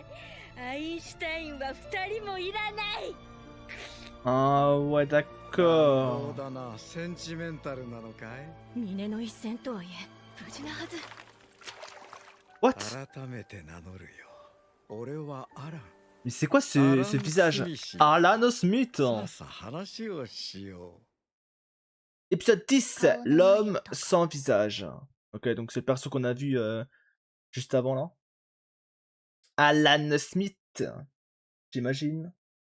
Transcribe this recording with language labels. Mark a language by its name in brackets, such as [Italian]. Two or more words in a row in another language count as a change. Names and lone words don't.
[Japanese] アインシュタインは2人もいらない。 [French] Ah ouais, そう d'accord. [Japanese] だなセンチメンタルなのかい峰の一戦とはいえ無事なはず。 What? 改めて名乗るよ俺はアラン [French] Mais c'est quoi ce visage? Alan Smith. [Japanese] さあさあ話をしよ [French] Épisode 10, l'homme sans visage. Ok, donc c'est le perso qu'on a vu juste avant là. Alan Smith, j'imagine.